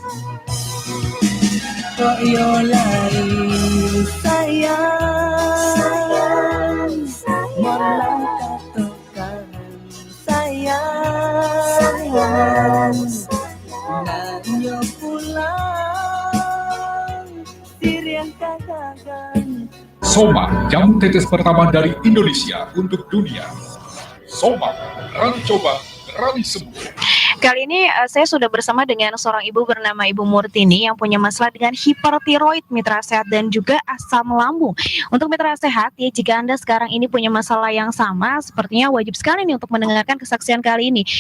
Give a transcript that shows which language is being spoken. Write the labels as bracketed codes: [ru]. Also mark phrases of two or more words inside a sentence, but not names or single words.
[id] koyolai sayang molang katokan sayang nanyo pulang siriang kagagan Soma, jamu tetes pertama dari Indonesia untuk dunia. Soma, berani coba, berani sembuh. Kali ini saya sudah bersama dengan seorang ibu bernama Ibu Murtini yang punya masalah dengan hipertiroid, mitra sehat, dan juga asam lambung. Untuk mitra sehat, ya jika Anda sekarang ini punya masalah yang sama, sepertinya wajib sekali nih untuk mendengarkan kesaksian kali ini.